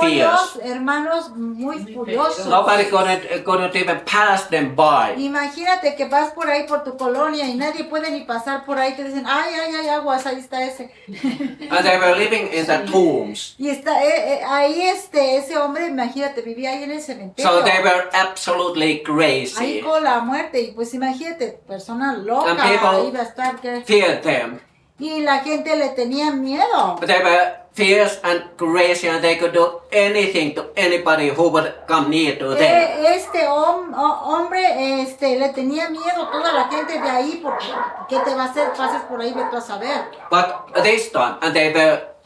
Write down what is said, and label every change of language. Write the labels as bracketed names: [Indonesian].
[Spanish] demonios, hermanos, muy furiosos. [English] Nobody couldn't even pass them by. [Spanish] Imagínate que vas por ahí por tu colonia y nadie puede ni pasar por ahí, te dicen, ay, aguas, ahí está ese. [English] And they were living in the tombs. [Spanish] Y está ahí ese hombre, imagínate, vivía ahí en el cementerio. [English] So they were absolutely [Spanish] Ahí [English] crazy. [Spanish] con la muerte, y pues imagínate, persona loca, [English] And people [Spanish] ahí va a estar. [English] Feared them. [Spanish] Y la gente le tenía miedo. [English] They were fierce and crazy, and they could do anything to anybody who would come near to them. [Spanish] Este hombre le tenía miedo a toda la gente de ahí, porque ¿qué te va a hacer? Pases por ahí, ve tú a saber. [English] But this time, and they were